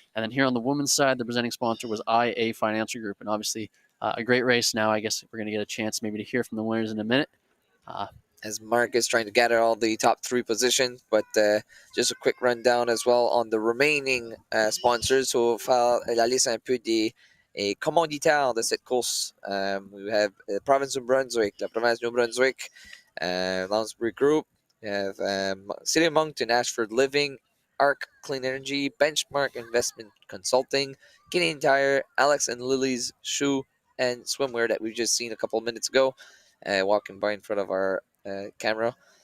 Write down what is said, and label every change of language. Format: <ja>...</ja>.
<en>And then here on the women's side, the presenting sponsor was IA Financial Group. And obviously, a great race now. I guess we're going to get a chance maybe to hear from the winners in a minute. As Mark is trying to gather all the top 3 positions, but just a quick rundown as well on the remaining sponsors.</en> <fr>So, faire la liste un peu des commanditaires de cette course.</fr> <en>We have the province of Brunswick,</en> <fr>la province</fr> <en>New Brunswick, Lounsbury Group. We have City of Moncton, Ashford Living, Arc Clean Energy, Benchmark Investment Consulting, Canadian Tire, Alex and Lily's Shoe and Swimwear that we've just seen a couple minutes ago, walking by in front of our camera.</en>